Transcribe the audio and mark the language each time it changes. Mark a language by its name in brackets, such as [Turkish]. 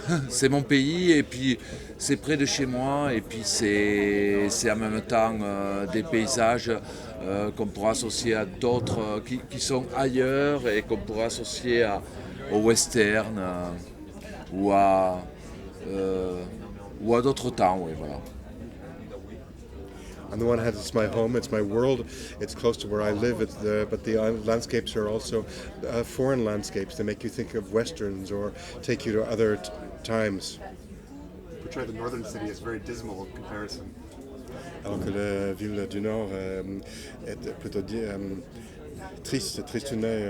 [French] C'est mon pays et puis c'est près de chez moi et puis c'est en même temps des paysages qu'on pourra associer à d'autres qui sont ailleurs et qu'on pourra associer au western ou à, euh, ou à d'autres temps. Oui, voilà. [English] On the one hand, it's my home, it's my world, it's close to where I live, but the landscapes are also foreign landscapes. They make you think of westerns or take you to other times. Portray the northern city as very dismal in comparison. [French] Alors que la ville du Nord est plutôt triste une en